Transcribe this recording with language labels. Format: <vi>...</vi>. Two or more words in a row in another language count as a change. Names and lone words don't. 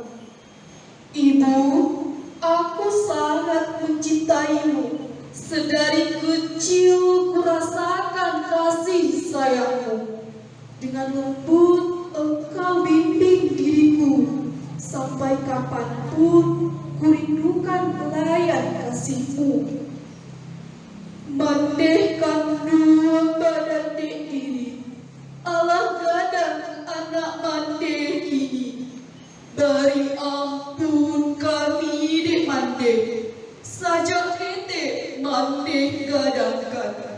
<id>Ibu, aku sangat mencintaimu. Sedari kecil kurasakan kasih sayangmu. Dengan lembut engkau bimbing diriku, sampai kapanpun kurindukan pelayan kasihmu.</id> <min>Mandehkan dua badan dek diri, alah gadang anak mandeh kini. Beri ampun kami dek mandeh, sajak kete mandeh gadangkan.</min>